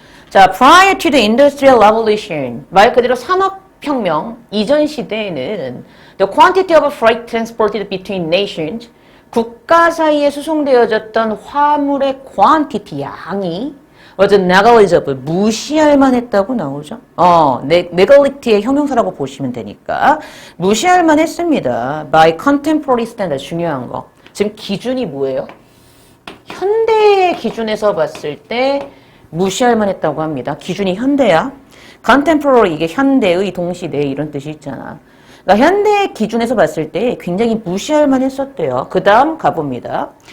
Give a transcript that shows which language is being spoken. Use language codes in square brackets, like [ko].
[en] 자, prior to the Industrial Revolution. [ko] 말 그대로 산업혁명 이전 시대에는 [en] the quantity of freight transported between nations. [ko] 국가 사이에 수송되어졌던 화물의 quantity, 양이 [en] was negligible, [ko] 무시할 만했다고 나오죠. negligible의 형용사라고 보시면 되니까 무시할 만했습니다. [en] by contemporary standard, [ko] 중요한 거. 지금 기준이 뭐예요? 현대의 기준에서 봤을 때 무시할 만했다고 합니다. 기준이 현대야. contemporary, 이게 현대의, 동시대 이런 뜻이 있잖아. 그러니까 현대의 기준에서 봤을 때 굉장히 무시할 만했었대요. 그 다음 가봅니다.